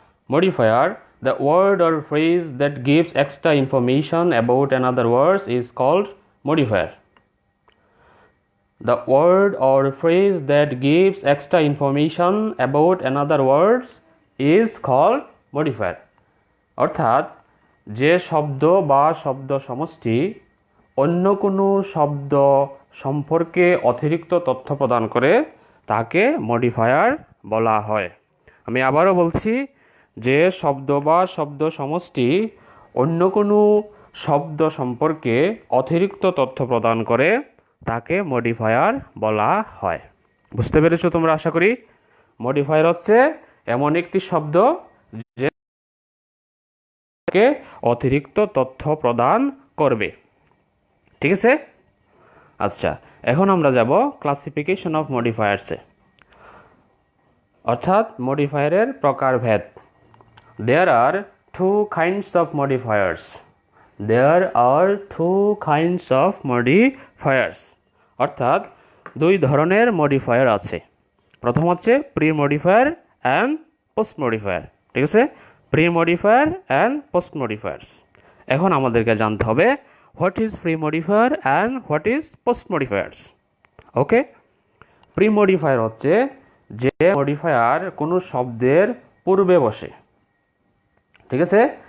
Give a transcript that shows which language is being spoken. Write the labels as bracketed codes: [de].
[en] Modifier, the word or phrase that gives extra information about another word, is called modifier. The word or phrase that gives extra information about another word is called modifier. [bn] অর্থাৎ যে শব্দ বা শব্দ সমষ্টি অন্য কোনো শব্দ সম্পর্কে অতিরিক্ত তথ্য প্রদান করে তাকে মডিফায়ার বলা হয়। আমি আবারও বলছি, যে শব্দ বা শব্দ সমষ্টি অন্য কোনো শব্দ সম্পর্কে অতিরিক্ত তথ্য প্রদান করে তাকে মডিফায়ার বলা হয়। বুঝতে পেরেছো তোমরা, আশা করি। মডিফায়ার হচ্ছে এমন একটি শব্দ যে অতিরিক্ত তথ্য প্রদান করবে। ঠিক আছে? আচ্ছা, এখন আমরা যাব ক্লাসিফিকেশন অফ মডিফায়ার্সে, অর্থাৎ মডিফায়ারের প্রকারভেদ। [en] There are two kinds of modifiers. There are two kinds of modifiers. [bn] অর্থাৎ দুই ধরনের মডিফায়ার আছে। প্রথম হচ্ছে pre modifier and post modifier. ঠিক আছে? Pre modifier and post modifiers. এখন আমাদেরকে জানতে হবে [en] What is pre modifier and what is post modifiers. [bn] Okay, pre modifier হচ্ছে যে মডিফায়ার কোনো শব্দের পূর্বে বসে। ঠিক আছে?